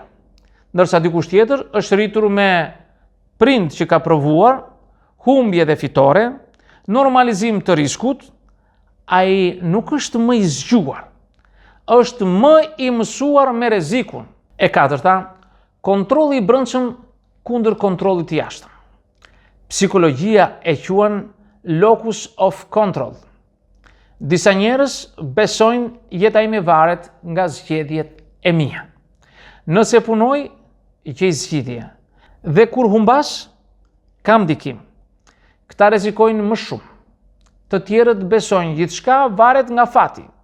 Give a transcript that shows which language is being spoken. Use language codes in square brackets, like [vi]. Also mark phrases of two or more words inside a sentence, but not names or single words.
[sq] Ndërsa dikush tjetër është rritur me prind që ka provuar humbje dhe fitore, normalizim të riskut, ai nuk është më i zgjuar, është më i mësuar me rrezikun. E katërta, kontrolli i brendshëm kundër kontrollit të jashtëm. Psikologjia e quan [en] locus of control. [sq] Disa njerëz besojnë jeta ime varet nga zgjedhjet e mia. Nëse punoj, gjej zgjidhje. Dhe kur humbas, kam ndikim. Këta rrezikojnë më shumë. Të tjerët besojnë gjithçka varet nga fati.